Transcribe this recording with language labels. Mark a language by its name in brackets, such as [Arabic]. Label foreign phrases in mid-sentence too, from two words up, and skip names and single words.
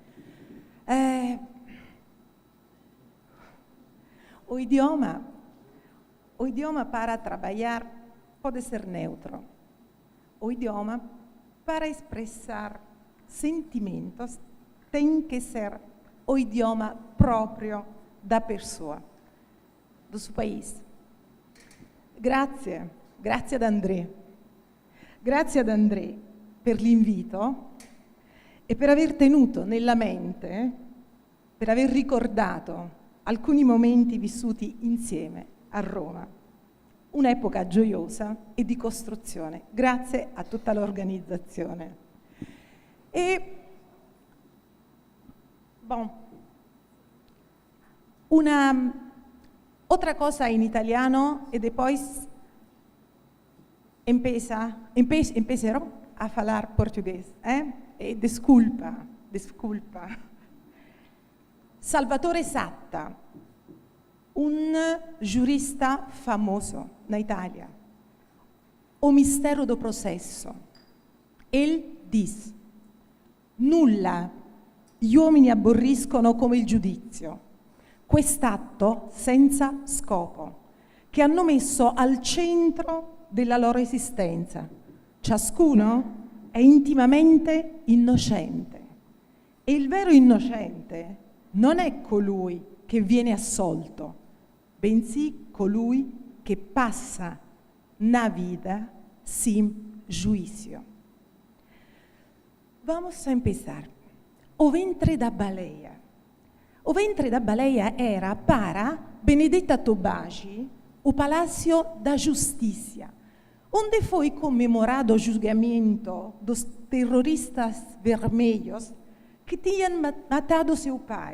[Portuguese] O idioma para trabalhar pode ser neutro. O idioma para expressar sentimentos tem que ser o idioma próprio da pessoa, do seu país. [Italian] Grazie ad André. Grazie ad André per l'invito e per aver tenuto nella mente, per aver ricordato alcuni momenti vissuti insieme a Roma. Un'epoca gioiosa e di costruzione. Grazie a tutta l'organizzazione. [Portuguese] Otra cosa [Italian] in italiano [Portuguese] e depois empezarò a falar português. Desculpa. [Italian] Salvatore Satta, un giurista famoso [Portuguese] na Itália. O mistero do processo. Ele diz: [Italian] nulla gli uomini aborriscono come il giudizio, quest'atto senza scopo, che hanno messo al centro della loro esistenza. Ciascuno è intimamente innocente. E il vero innocente non è colui che viene assolto, bensì colui che passa [Portuguese] na vida sem juízo. [Spanish] Vamos a empezar. [Portuguese] O ventre da baleia. O ventre da baleia era para Benedetta Tobagi o Palácio da Justiça, onde foi comemorado o julgamento dos terroristas vermelhos que tinham matado seu pai.